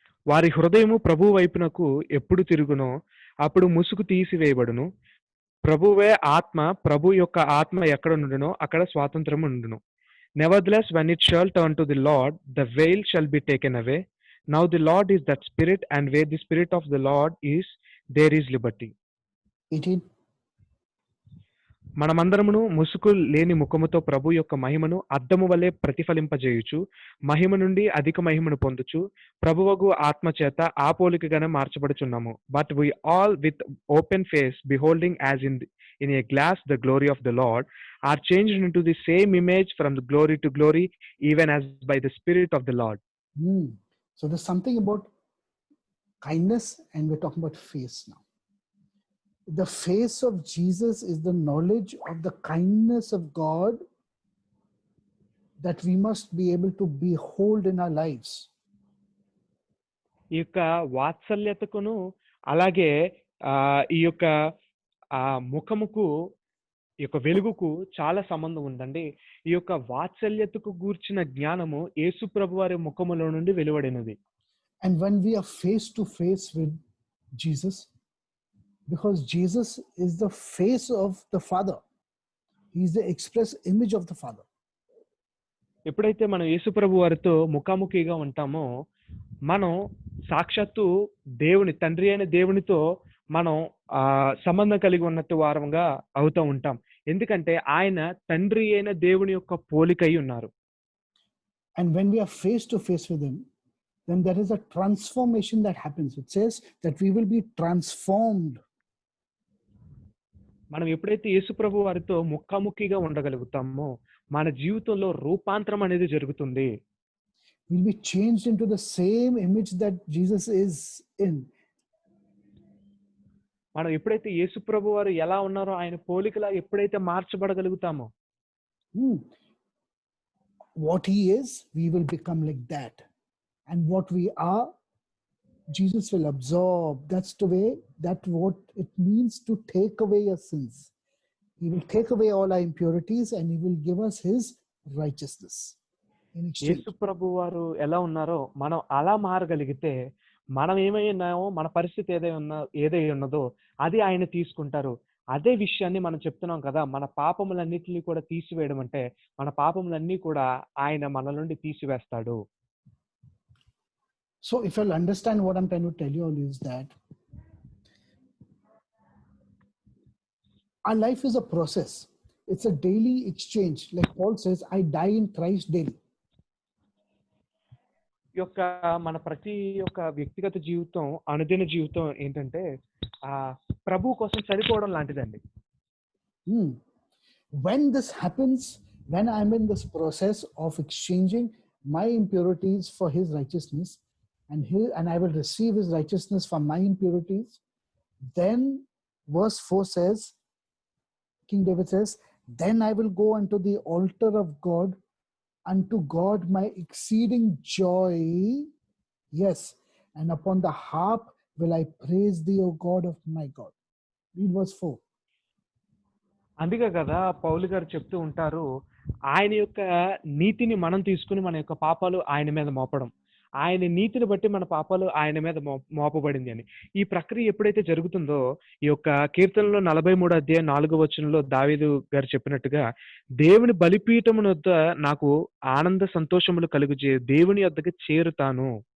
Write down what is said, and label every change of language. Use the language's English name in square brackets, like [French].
[Telugu] వారి హృదయము ప్రభు వైపునకు ఎప్పుడు తిరుగునో అప్పుడు ముసుగు తీసివేయబడును. ప్రభువే ఆత్మ, ప్రభు యొక్క ఆత్మ ఎక్కడ నుండునో అక్కడ స్వాతంత్రము ఉండును. [English] Nevertheless, when it shall turn to the Lord, the veil shall be taken away. Now the Lord is that Spirit, and where the Spirit of the Lord is, there is liberty. 18. [Telugu] మనమందరమును ముసుగు లేని ముఖముతో ప్రభు యొక్క మహిమను అద్దము వలె ప్రతిఫలింపజేయుచు, మహిమ నుండి అధిక మహిమను పొందుచు, ప్రభువగు ఆత్మ చేత ఆ పోలికగానే మార్చబడుచున్నాము. [English] But we all with open face, beholding as in a glass the glory of the Lord, are changed into the same image from the glory to glory, even as by the Spirit of the Lord. So there's something about kindness, and we're talking about face now. The face of Jesus is the knowledge of the kindness of God that we must be able to behold in our lives. [Telugu] ఈ యొక్క వాత్సల్యతకును అలాగే ఈ యొక్క ముఖముకు, ఈ యొక్క వెలుగుకు చాలా సంబంధం ఉందండి. ఈ యొక్క వాత్సల్యతకు గూర్చిన జ్ఞానము యేసు ప్రభు వారి ముఖములో నుండి వెలువడినది. [English] And when we are face to face with Jesus, because Jesus is the face of the Father, he is the express image of the Father. [Telugu] ఎప్పుడైతే మనం యేసు ప్రభు వారితో ముఖాముఖిగా ఉంటామో, మనం సాక్షాత్తు దేవుని, తండ్రి అయిన దేవునితో మనం సంబంధం కలిగి ఉన్నట్టు వారంగా అవుతూ ఉంటాం. ఎందుకంటే ఆయన తండ్రి అయిన దేవుని యొక్క పోలికై ఉన్నారు. [English] And when we are face to face with him, then there is a transformation that happens. It says that we will be transformed. [Telugu] మనం ఎప్పుడైతే యేసు ప్రభు వారితో ముఖాముఖిగా ఉండగలుగుతామో మన జీవితంలో రూపాంతరం అనేది జరుగుతుంది. [English] We'll be changed into the same image that Jesus is in. [Telugu] మనం ఎప్పుడైతే యేసు ప్రభు వారు ఎలా ఉన్నారో ఆయన పోలికలా ఎప్పుడైతే మార్చబడగలుగుతామో, [English] what he is, we will become like that. And what we are, Jesus will absorb. That's the way, that's what it means to take away your sins. He will take away all our impurities and he will give us his righteousness. [Telugu] యేసు ప్రభు వారు ఎలా ఉన్నారో మనం అలా మారగలిగితే, మనం ఏమై ఉన్నామో, మన పరిస్థితి ఏదై ఉన్నదో అది ఆయన తీసుకుంటారు. అదే విషయాన్ని మనం చెప్తున్నాం కదా, మన పాపములన్నిటిని కూడా తీసివేయడం అంటే మన పాపములన్నీ కూడా ఆయన మన నుండి తీసివేస్తాడు. [English] So if you'll understand what I'm trying to tell you all is that our life is a process. it's a daily exchange. Like Paul says, I die in Christ daily. [Telugu] ఈ యొక్క మన ప్రతి ఒక్క వ్యక్తిగత జీవితం, అనుదిన జీవితం ఏంటంటే ప్రభు కోసం చనిపోవడం లాంటిదండి. [English] When this happens, when I'm in this process of exchanging my impurities for his righteousness, and I will receive his righteousness for my impurities, then verse 4 says, King David says, then I will go unto the altar of God, unto God my exceeding joy, yes, and upon the harp will I praise thee, O God of my God. Read verse 4. [Telugu] అందుకే కదా పౌలు గారు చెప్తూ ఉంటారు, ఆయన యొక్క నీతిని మనం తీసుకుని మన యొక్క పాపాలు ఆయన మీద మోపడం, ఆయన నీతిని బట్టి మన పాపాలు ఆయన మీద మోపబడింది అని. ఈ ప్రక్రియ ఎప్పుడైతే జరుగుతుందో, ఈ యొక్క కీర్తనలో 43 అధ్యాయం 4వ వచనంలో దావీదు గారు చెప్పినట్టుగా, దేవుని బలిపీఠమున వద్ద నాకు ఆనంద సంతోషములు కలుగుచే దేవుని వద్దకు చేరుతాను.